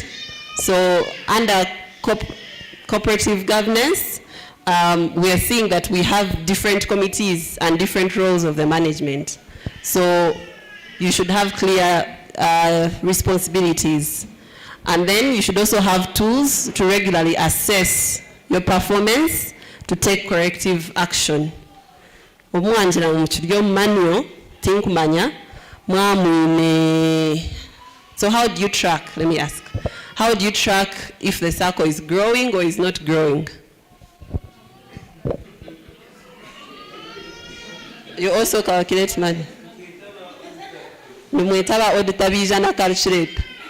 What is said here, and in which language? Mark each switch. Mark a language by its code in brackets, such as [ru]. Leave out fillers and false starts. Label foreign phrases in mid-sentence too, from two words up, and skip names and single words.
[en] So under cooperative governance, we are seeing that we have different committees and different roles of the management. So you should have clear responsibilities. And then you should also have tools to regularly assess your performance to take corrective action. [nyn] Omwanjira mu kiryo manual tinkumanya mwamwine. [en] So how do you track? Let me ask. How do you track if the circle is growing or is not growing? You also calculate money. [nyn] Numwetaba auditor bijana calculate.